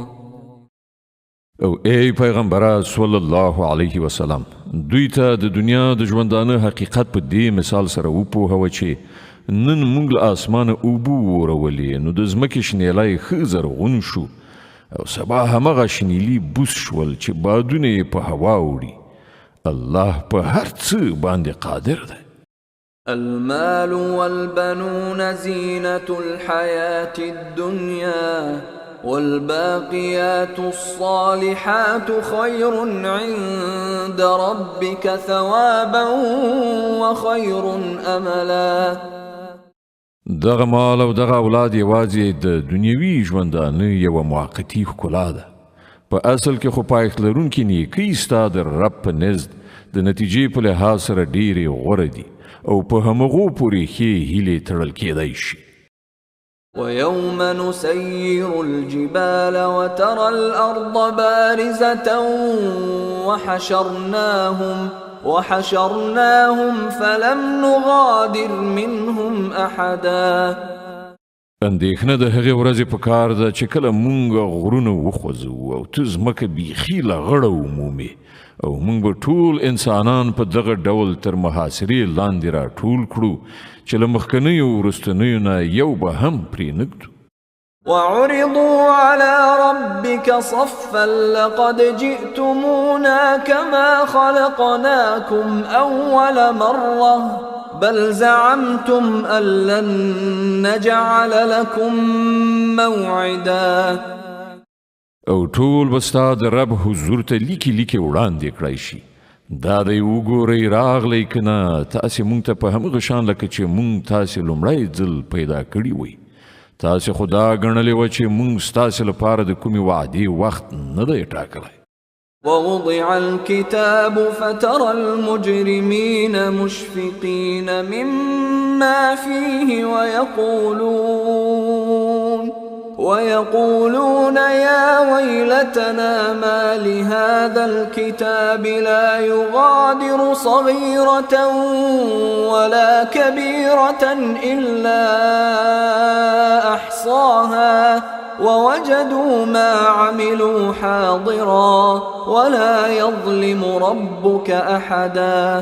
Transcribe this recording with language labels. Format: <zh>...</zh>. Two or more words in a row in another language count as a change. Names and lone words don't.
<ps>او ای پیغمبره</ps> <ar>صلی الله علیه وسلم،</ar> <ps>دوی ته د دنیا د ژوندانه حقیقت په دې مثال سره وپوهوه چې نن موږ له اسمانه اوبه ورولې نو د ځمکې شنیلی ښه زرغون شو او سبا همغه شنیلي بوس شول چې بادونه یې په هوا وړي. الله په هر څه باندې قادر دی.</ps> <ar>المال والبنون زينة الحياة الدنيا والباقيات الصالحات خير عند ربك ثوابا وخير أملا.</ar> <ps>دغه مال او دغه اولاد یوازې د دنیوي ژوندانه یوه موقتي ښکلا ده. په اصل کې خو پایښت لرونکي نیکۍ ستا د رب په نزد د نتیجې په لحاظ سره ډېرې غوره دي او په همغو پورې ښې هیلې تړل کېدی شي.</ps> <ar>ويوم نسير الجبال وترى الأرض بارزة وحشرناهم فلم نغادر منهم أحدا.</ar> <ps>اندېښنه د هغې ورځې په کار ده چې کله مونږ غرونه وخوځوو او ته ځمکه بیخي له غړه ومومې او مونږ به ټول انسانان په دغه ډول تر محاصرې لاندې را ټول کړو چې له مخکنیو وروستنیو نه یو به هم پرې نږدو.</ps> <ar>وعرضوا على ربك صفا لقد جئتمونا كما خلقناكم أول مرة بل زعمتم أن لن نجعل لكم موعدا.</ar> <ps>او ټول به ستا د رب حضور ته لیکي وړاندې کړی شي. دا دی وګورئ راغلی که نه تاسې مونږ ته په همغه شان لکه چې مونږ تاسې لومړی ځل پیدا کړي وئ. تاسې خو دا ګڼلې وه چې مونږ ستاسې لپاره د کومې وعدې وخت نه دی ټاکلی.</ps> <ar>ووضع الكتاب فترى المجرمين مشفقين مما ما فيه ويقولون يا ويلتنا ما لهذا الكتاب لا يغادر صغيرة ولا كبيرة إلا أحصاها ووجدوا ما عملوا حاضرا ولا يظلم ربك أحدا.</ar>